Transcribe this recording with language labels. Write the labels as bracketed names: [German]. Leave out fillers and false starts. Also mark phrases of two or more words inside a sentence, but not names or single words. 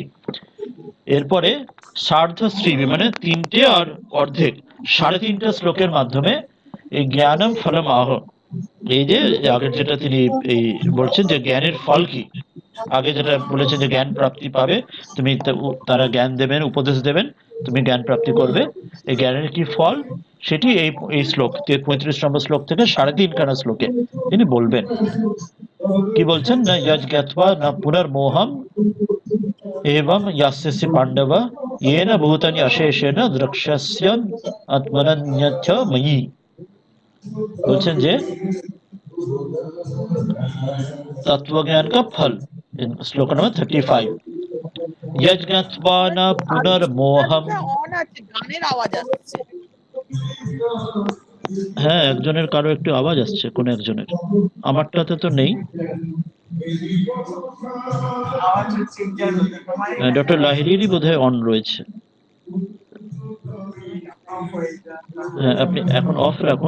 [Bangla] এরপরে সার্ধ স্ত্রীবি মানে তিনটে আর অর্ধেক, 3.5টা শ্লোকের মাধ্যমে এই [Sanskrit] জ্ঞানম ফলম [Bangla] আহ, এই যে আগের যেটা তিনি এই বলছেন যে জ্ঞানের ফল কি, আগে যেটা বলেছেন যে জ্ঞান প্রাপ্তি পাবে, তুমি তারা জ্ঞান দেবেন, উপদেশ দেবেন, তুমি জ্ঞান প্রাপ্তি করবে, এই জ্ঞানের কি ফল সেটি এই এই শ্লোক 35 নম্বর শ্লোক থেকে 3.5খানা শ্লোকে তিনি বলবেন। কি বলছেন না, [Sanskrit] যজ জ্ঞাত্বা না পুনর্মোহম এবং ইয়াস্যসি পাণ্ডব येन भूतानि अशेषेण द्रक्ष्यस्य आत्मनन्यथ मयि। [Bangla] বলছেন যে [Hindi] तत्वज्ञान का फल, श्लोक नंबर 35, [Sanskrit] यज्ञत्वा न पुनर्मोहम। [Bangla] অন আছে, গানের আওয়াজ আসছে। হ্যাঁ একজনের কারো একটু আওয়াজ আসছে, কোন একজনের, আমারটাতে তো নেই। ডক্টর লাহিড়িরই বোধহয় অন রয়েছে। হ্যাঁ আপনি এখন অফ রাখুন,